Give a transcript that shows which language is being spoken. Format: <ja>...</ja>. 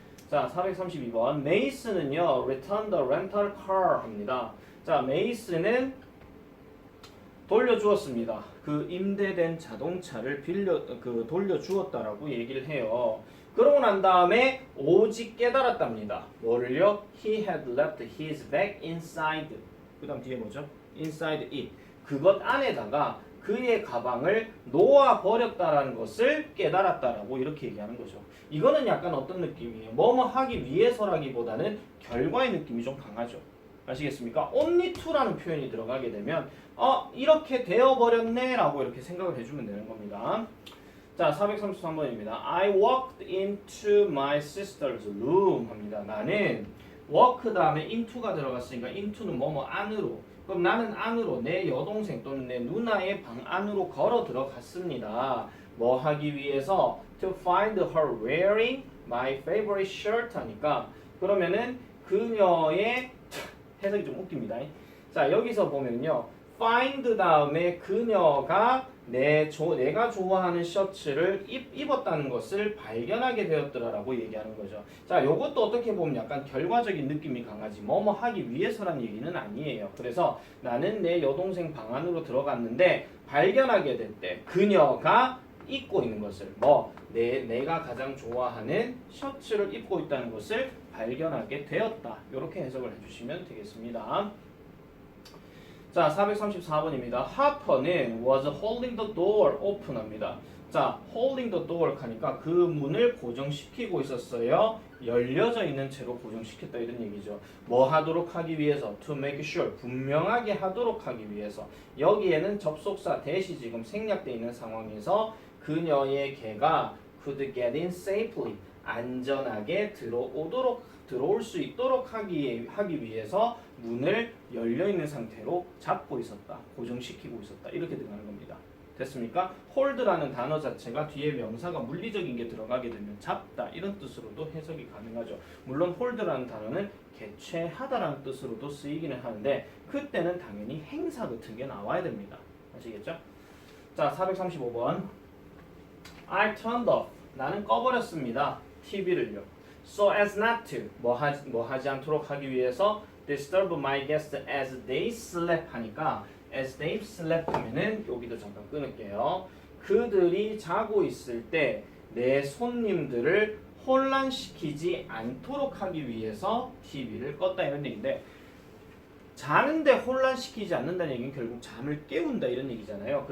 <ko>자, 432번 메이슨은요</ko> <en>return the rental car</en> <ko>합니다. 자, 메이슨은 돌려주었습니다. 그 임대된 자동차를 돌려주었다라고 얘기를 해요. 그러고 난 다음에 오직 깨달았답니다. 뭐를요?</ko> <en>He had left his bag inside.</en> <ko>그 다음 뒤에 뭐죠?</ko> <en>Inside it.</en> <ko>그것 안에다가 그의 가방을 놓아버렸다라는 것을 깨달았다라고 이렇게 얘기하는 거죠. 이거는 약간 어떤 느낌이에요? 뭐뭐 하기 위해서라기보다는 결과의 느낌이 좀 강하죠. 아시겠습니까? only to라는 표현이 들어가게 되면 이렇게 되어버렸네 라고 이렇게 생각을 해주면 되는 겁니다. 자, 433번입니다.</ko> <en>I walked into my sister's room</en> <ko>합니다. 나는 work 다음에 into가 들어갔으니까 into는 뭐뭐 안으로. 그럼 나는 안으로 내 여동생 또는 내 누나의 방 안으로 걸어 들어갔습니다. 뭐 하기 위해서</ko> <en>to find her wearing my favorite shirt</en> <ko>하니까 그러면은 그녀의 해석이 좀 웃깁니다. 자 여기서 보면요. find 다음에 그녀가 내가 좋아하는 셔츠를 입었다는 것을 발견하게 되었더라라고 얘기하는 거죠. 자, 요것도 어떻게 보면 약간 결과적인 느낌이 강하지 뭐뭐 하기 위해서란 얘기는 아니에요. 그래서 나는 내 여동생 방 안으로 들어갔는데 발견하게 될 때 그녀가 입고 있는 것을 내가 가장 좋아하는 셔츠를 입고 있다는 것을 발견하게 되었다. 이렇게 해석을 해주시면 되겠습니다. 자, 434번입니다. 하퍼는</ko> <en>was holding the door open</en> <ko>합니다. 자,</ko> <en>holding the door</en> <ko>하니까 그 문을 고정시키고 있었어요. 열려져 있는 채로 고정시켰다 이런 얘기죠. 뭐 하도록 하기 위해서?</ko> <en>to make sure.</en> <ko>분명하게 하도록 하기 위해서. 여기에는 접속사 대시 지금 생략되어 있는 상황에서 그녀의 개가</ko> <en>could get in safely.</en> <ko>안전하게 들어올 수 있도록 하기 위해서 문을 열려있는 상태로 잡고 있었다. 고정시키고 있었다. 이렇게 들어가는 겁니다. 됐습니까? hold라는 단어 자체가 뒤에 명사가 물리적인 게 들어가게 되면 잡다 이런 뜻으로도 해석이 가능하죠. 물론 hold라는 단어는 개최하다라는 뜻으로도 쓰이기는 하는데 그때는 당연히 행사 같은 게 나와야 됩니다. 아시겠죠? 자, 435번</ko> <en>I turned off.</en> <ko>나는 꺼버렸습니다. TV를요.</ko> <en>So as not to.</en> <ko>뭐 하지 않도록 하기 위해서</ko> <en>disturb my guests as they slept</en> <ko>하니까 as they slept 하면은 여기도 잠깐 끊을게요. 그들이 자고 있을 때 내 손님들을 혼란시키지 않도록 하기 위해서 TV를 껐다 이런 얘기인데 자는데 혼란시키지 않는다는 얘기는 결국 잠을 깨운다 이런 얘기잖아요.</ko>